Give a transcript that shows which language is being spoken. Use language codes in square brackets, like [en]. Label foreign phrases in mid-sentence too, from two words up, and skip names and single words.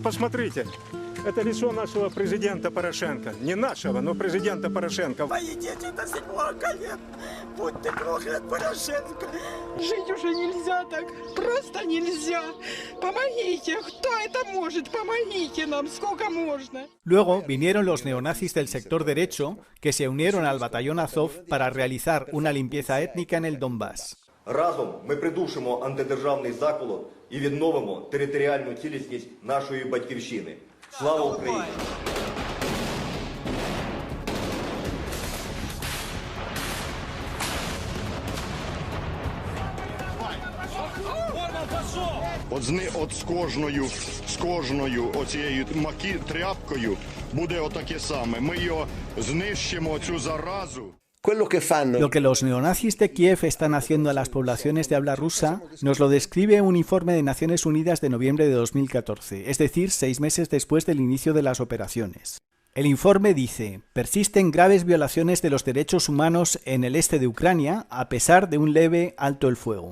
[ru] Вот посмотрите, Это лицо нашего президента Порошенко. Не нашего, но президента Порошенко. Мои дети до 7 колен. Будь ты проклят, Порошенко. Жить уже нельзя так. Просто нельзя. Помогите. Кто это может? Помогите нам. Сколько можно? [es] Luego vinieron los neonazis del sector derecho que se unieron al batallón Azov para realizar una limpieza étnica en el Donbass. [uk] Разом ми придушимо антидержавний заколот і відновимо територіальну цілісність нашої батьківщини. Слава Україні! От з кожною оцією тряпкою буде отаке саме. Ми його знищимо, цю заразу. [es] Lo que los neonazis de Kiev están haciendo a las poblaciones de habla rusa nos lo describe un informe de Naciones Unidas de noviembre de 2014, es decir, 6 meses después del inicio de las operaciones. El informe dice: persisten graves violaciones de los derechos humanos en el este de Ucrania a pesar de un leve alto el fuego.